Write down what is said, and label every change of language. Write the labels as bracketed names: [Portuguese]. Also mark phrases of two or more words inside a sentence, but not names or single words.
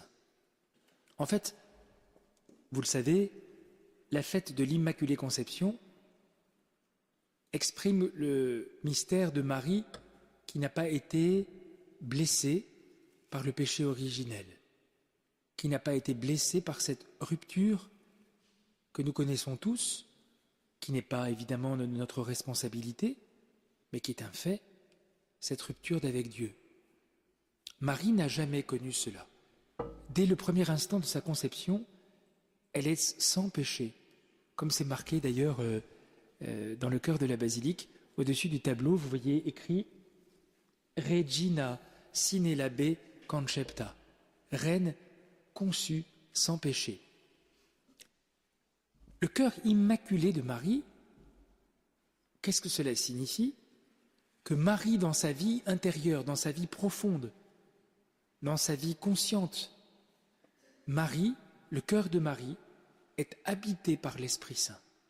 [French] En fait, vous le savez, la fête de l'Immaculée Conception exprime le mystère de Marie qui n'a pas été blessée par le péché originel, qui n'a pas été blessée par cette rupture que nous connaissons tous, qui n'est pas évidemment de notre responsabilité, mais qui est un fait, cette rupture d'avec Dieu. Marie n'a jamais connu cela. Dès le premier instant de sa conception, elle est sans péché, comme c'est marqué d'ailleurs dans le chœur de la basilique. Au-dessus du tableau, vous voyez écrit « [Latin] Regina sine labe concepta », [French] reine conçue sans péché. Le cœur immaculé de Marie, qu'est-ce que cela signifie? Que Marie, dans sa vie intérieure, dans sa vie profonde, dans sa vie consciente, Marie, le cœur de Marie, est habité par l'Esprit Saint.